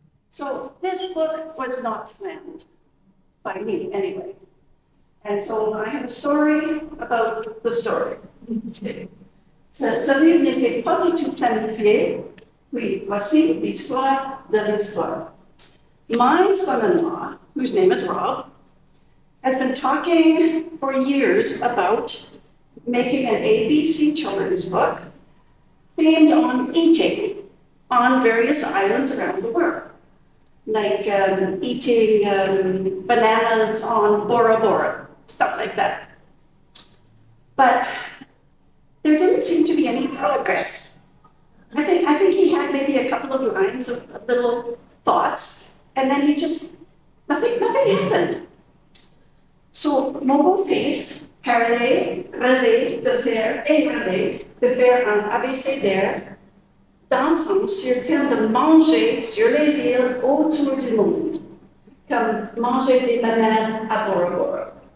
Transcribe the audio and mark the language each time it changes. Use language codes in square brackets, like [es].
[en] So this book was not planned by me anyway. And so I have a story about the story. [fr] Ce livre n'était pas du tout planifié. Oui, voici l'histoire de l'histoire. [en] My son-in-law, whose name is Rob, has been talking for years about making an ABC children's book themed on eating on various islands around the world, like eating bananas on Bora Bora, stuff like that. But there didn't seem to be any progress. I think he had maybe a couple of lines of little thoughts, and then nothing happened. [fr] So, mon beau-fils parlait, rêvait de faire un abécédaire d'enfants sur thème de manger sur les îles autour du monde, comme manger des bananes à Bora Bora.